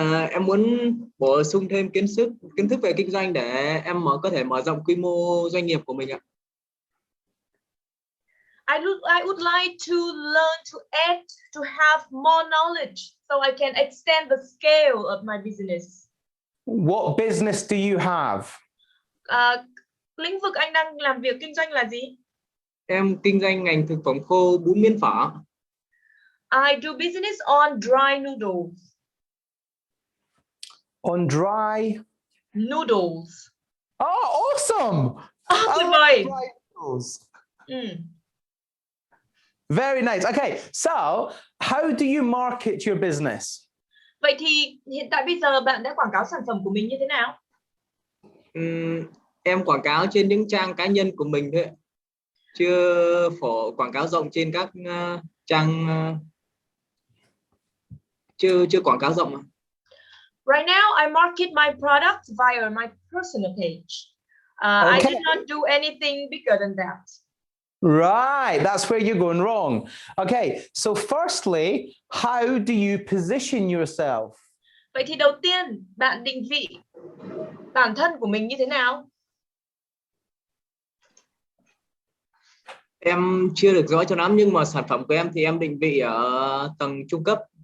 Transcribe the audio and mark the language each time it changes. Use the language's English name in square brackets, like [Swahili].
[Vietnamese] Em muốn bổ sung thêm kiến thức về kinh doanh để em có thể mở rộng quy mô doanh nghiệp của mình ạ. [English] I would like to learn to add, to have more knowledge so I can extend the scale of my business. What business do you have? [Vietnamese] Lĩnh vực anh đang làm việc kinh doanh là gì? Em kinh doanh ngành thực phẩm khô bún miến phở. [English] I do business on dry noodles. On dry Noodles. Oh, awesome. [Vietnamese] Tuyệt vời. [English] Dry noodles. Very nice. Okay, so how do you market your business? [Vietnamese] Vậy thì hiện tại bây giờ bạn đã quảng cáo sản phẩm của mình như thế nào? Em quảng cáo trên những trang cá nhân của mình thôi, chưa quảng cáo rộng trên các trang, chưa quảng cáo rộng. [English] Right now, I market my product via my personal page. I Okay. did not do anything bigger than that. Right, that's where you're going wrong. Okay, so firstly, how do you position yourself? [Vietnamese] Vậy thì đầu tiên, bạn định vị bản thân của mình như thế nào? Em chưa được rõ cho lắm, nhưng mà sản phẩm của em thì em định vị ở tầng trung cấp.